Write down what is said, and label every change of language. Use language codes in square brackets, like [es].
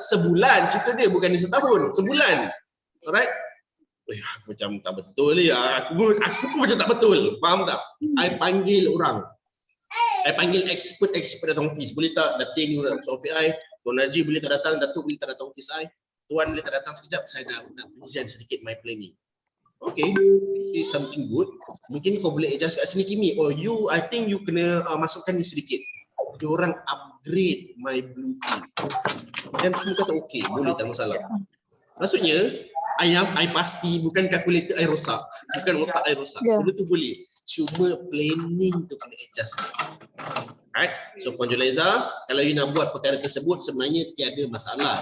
[ms] Sebulan cerita dia, bukan setahun, sebulan. Alright? Aku macam tak betul ni. Aku pun macam tak betul. Faham tak? I panggil orang. I panggil expert datang office. Boleh tak dating you datang office I? Tuan Haji boleh tak datang? Datuk boleh tak datang office I? Tuan boleh tak datang sekejap? Saya nak present sedikit [en] my planning. Okay, this is something good. [ms] Mungkin kau boleh adjust kat sini Kimi. [en] Oh you, I think you [ms] kena masukkan ni sedikit. Diorang [en] upgrade my blueprint. [ms] Dan semua kata okey, boleh tak masalah. Maksudnya, I pasti bukan kalkulator I rosak, bukan otak I rosak. Benda tu boleh. Cuma planning tu kena adjust. Right? So Puan Julaiza, kalau you nak buat perkara tersebut sebenarnya tiada masalah.